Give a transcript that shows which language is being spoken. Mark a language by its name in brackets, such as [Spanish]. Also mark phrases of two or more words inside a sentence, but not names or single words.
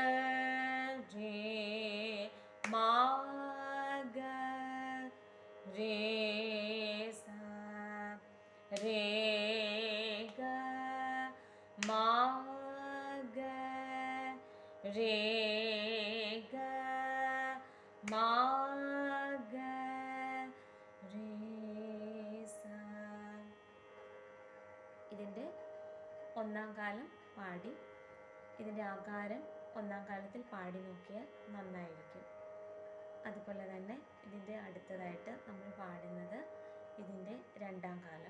[Malayalam] रे मा ग रे सा रे गा मा ग रे गा मा ग रे सा. ഇതിൻ്റെ ഒന്നാം കാലം പാടി ഇതിൻ്റെ ആകാരം ഒന്നാം കാലത്തിൽ പാടി നോക്കിയാൽ നന്നായിരിക്കും. അതുപോലെ തന്നെ ഇതിൻ്റെ അടുത്തതായിട്ട് നമ്മൾ പാടുന്നത് ഇതിൻ്റെ രണ്ടാം കാലം.